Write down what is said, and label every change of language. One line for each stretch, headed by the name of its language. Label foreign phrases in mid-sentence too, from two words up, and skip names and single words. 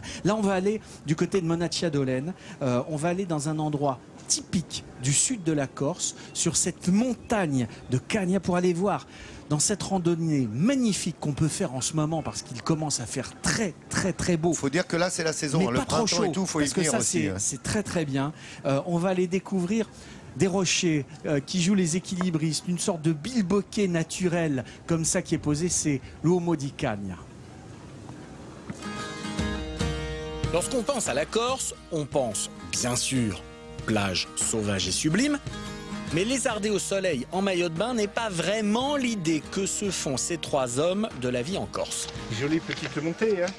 French: Là, on va aller du côté de Monaccia-d'Olène. On va aller dans un endroit typique du sud de la Corse, sur cette montagne de Cagna, pour aller voir dans cette randonnée magnifique qu'on peut faire en ce moment, parce qu'il commence à faire très, très, très beau. Il faut dire que là, c'est la saison. Mais Le pas trop printemps chaud, et tout, il faut y parce que venir ça, aussi. c'est très, très bien. On va aller découvrir des rochers qui jouent les équilibristes, une sorte de bilboquet naturel comme ça qui est posé, c'est l'Uomo di Cagna. Lorsqu'on pense à la Corse, on pense bien sûr plage sauvage et sublime, mais lézarder au soleil en maillot de bain n'est pas vraiment l'idée que se font ces trois hommes de la vie en Corse. Jolie petite montée, hein.